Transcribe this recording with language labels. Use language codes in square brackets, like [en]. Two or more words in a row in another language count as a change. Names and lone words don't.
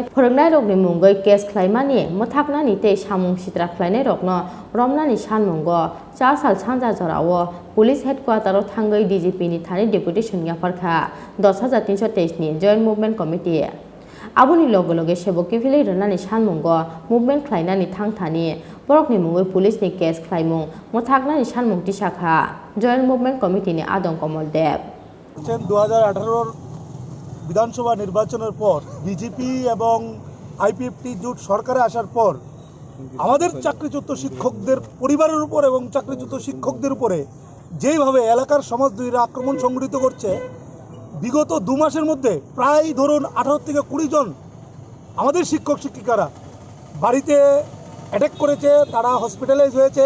[trp] फोरोंनाय रकनि मुंगै केस ख्लायमानि मोथाकनानि ते सामुं सित्रा ख्लायनाय रकनो रमनानि सानमंगो 4 साल सानजा जरावो पुलिस हेडक्वार्टाराव थांगै DGP नि थानि डेपुटेशन याफारखा 10323 नि जॉइंट मुभमेंट कमिटी आबुनि लगे लगे सेबकि फिलि रनानि सानमंगो मुभमेंट ख्लायनानि थांथानि बरकनि मुंगै पुलिसनि केस ख्लायमुं मोथाकनानि सानमुं तिसाखा जॉइंट मुभमेंट कमिटिनि आदं कमल देव [bn] 2018 বিধানসভা নির্বাচনের পর বিজেপি এবং আইপিএফটি জোট সরকারে আসার পর আমাদের চাকরিচ্যুত শিক্ষকদের পরিবারের উপর এবং চাকরিচ্যুত শিক্ষকদের উপরে যেইভাবে এলাকার সমাজদ্রোহীরা আক্রমণ সংঘটিত করছে বিগত 2 মাসের মধ্যে প্রায় ধরুন 18 থেকে 20 জন আমাদের শিক্ষক শিক্ষিকারা বাড়িতে অ্যাটাক করেছে, তারা হসপিটালাইজ হয়েছে।